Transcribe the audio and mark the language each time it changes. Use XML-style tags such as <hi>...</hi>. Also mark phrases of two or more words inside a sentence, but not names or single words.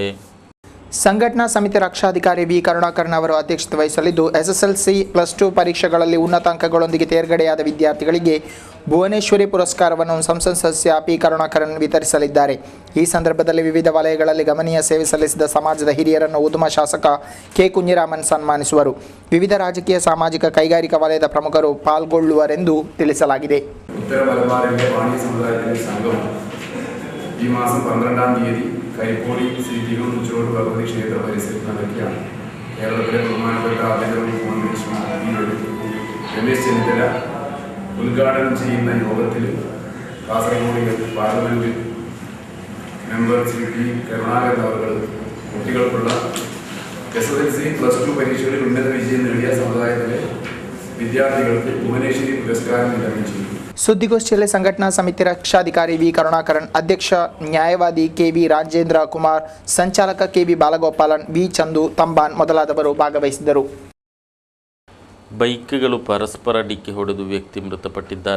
<kn>ಸಂಘಟನಾ ಸಮಿತಿ ರಕ್ಷಾಧಿಕಾರಿ ವಿ ಕರುಣಾಕರನ್ ಅವರು ಅಧ್ಯಕ್ಷತೆ ವಹಿಸಲಿದ್ದು, SSLC +2 ಪರೀಕ್ಷೆಗಳಲ್ಲಿ ಉನ್ನತ ಅಂಕಗಳೊಂದಿಗೆ ತೇರ್ಗಡೆಯಾದ ವಿದ್ಯಾರ್ಥಿಗಳಿಗೆ ಭುವನೇಶ್ವರಿ ಪುರಸ್ಕಾರವನ್ನು ಸಂಸತ್ ಸದಸ್ಯ ಪಿ ಕರುಣಾಕರನ್ ವಿತರಿಸಲಿದ್ದಾರೆ. ಈ ಸಂದರ್ಭದಲ್ಲಿ ವಿವಿಧ ವಲಯಗಳಲ್ಲಿ ಗಮನೀಯ ಸೇವೆ ಸಲ್ಲಿಸಿದ ಸಮಾಜದ ಹಿರಿಯರನ್ನು ಉದುಮ ಶಾಸಕ ಕೆ ಕುഞ്ഞിರಾಮನ್ ಸನ್ಮಾನಿಸುವರು. ವಿವಿಧ ರಾಜಕೀಯ, ಸಾಮಾಜಿಕ, ಕೈಗಾರಿಕಾ ವಲಯದ ಪ್ರಮುಖರು ಪಾಲ್ಗೊಳ್ಳುವರೆಂದು ತಿಳಿಸಲಾಗಿದೆ.</kn> <ml>ഈ മാസം 12-ാം തീയതി കരിപ്പോടി ശ്രീ തിരൂർ മുച്ചിലോട്ട് ഭഗവതി ക്ഷേത്ര പരിസരത്ത് നടക്കുകയാണ്. കേരളത്തിലെ ബഹുമാനപ്പെട്ട ആഭ്യന്തരമന്ത്രി രമേശ് ചെന്നിത്തല ഉദ്ഘാടനം ചെയ്യുന്ന യോഗത്തിൽ കാസർഗോഡ്</ml> <en>parliament member</en> <ml>ശ്രീ പി കരുണാകരൻ അവർ കുട്ടികൾക്കുള്ള SSLC +2 പരീക്ഷകളിൽ ഉന്നത വിജയം നേടിയ സമുദായത്തിലെ വിദ്യാർത്ഥികൾക്ക് ഭുവനേശ്വരി പുരസ്കാരം വിതരണം ചെയ്തു.</ml> <kn>ಸುದ್ದಿಗೋಷ್ಠಿಯಲ್ಲಿ ಸಂಘಟನಾ ಸಮಿತಿ ರಕ್ಷಾಧಿಕಾರಿ ವಿ ಕರುಣಾಕರನ್, ಅಧ್ಯಕ್ಷ ನ್ಯಾಯವಾದಿ ಕೆ.ವಿ. ರಾಜೇಂದ್ರ ಕುಮಾರ್, ಸಂಚಾಲಕ ಕೆ.ವಿ. ಬಾಲಗೋಪಾಲನ್, ವಿ. ಚಂದು ತಂಬಾನ್ ಮೊದಲಾದವರು ಭಾಗವಹಿಸಿದರು. ಬೈಕ್ಗಳು ಪರಸ್ಪರ ಡಿಕ್ಕಿ ಹೊಡೆದು ವ್ಯಕ್ತಿ ಮೃತಪಟ್ಟಿದ್ದಾರೆ.</kn>